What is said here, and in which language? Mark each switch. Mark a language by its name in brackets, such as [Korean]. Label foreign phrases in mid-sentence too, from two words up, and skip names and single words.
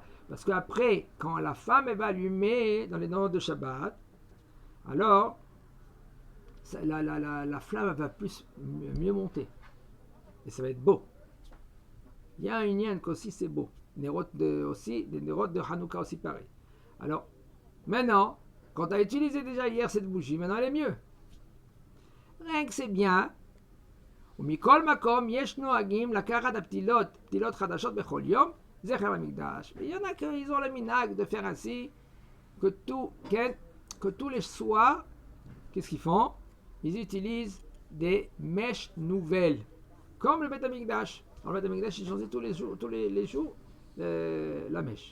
[French] Parce qu'après, quand la femme elle va allumer dans les noms de Shabbat, alors la flamme va mieux monter. Et ça va être beau. Il y a un lien qu'aussi c'est beau. Des nérodes de Hanouka aussi pareil. Alors, maintenant, quand tu as utilisé déjà hier cette bougie, maintenant elle est mieux. Rien que c'est bien. [Hebrew] ומכל מקום יש נוהגים לקחת הפתילות חדשות בכל יום זכר המקדש. [French] Il y en a qui ont le minag de faire ainsi, que tous les soirs, qu'est-ce qu'ils font? Ils utilisent des mèches nouvelles, comme le Beth Amikdash. Alors le Beth Amikdash, ils changeaient tous les jours la mèche.